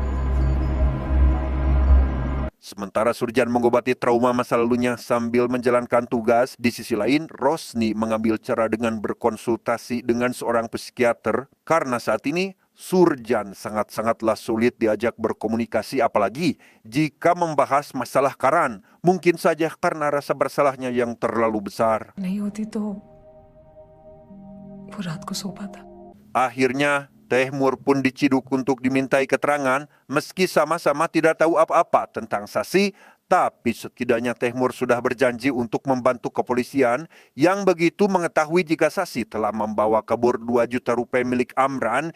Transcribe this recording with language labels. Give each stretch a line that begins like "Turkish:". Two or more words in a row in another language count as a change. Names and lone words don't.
Indonesian: Sementara Surjan mengobati trauma masa lalunya sambil menjalankan tugas, di sisi lain Rosni mengambil cara dengan berkonsultasi dengan seorang psikiater karena saat ini Surjan sangat-sangatlah sulit diajak berkomunikasi, apalagi jika membahas masalah Karan. Mungkin saja karena rasa bersalahnya yang terlalu besar.
Hindi: नहीं होती तो वो रात को सो पाता.
Indonesian: Akhirnya Tehmur pun diciduk untuk dimintai keterangan meski sama-sama tidak tahu apa-apa tentang Sasi, tapi setidaknya Tehmur sudah berjanji untuk membantu kepolisian yang begitu mengetahui jika Sasi telah membawa kabur 2 juta rupiah milik Amran.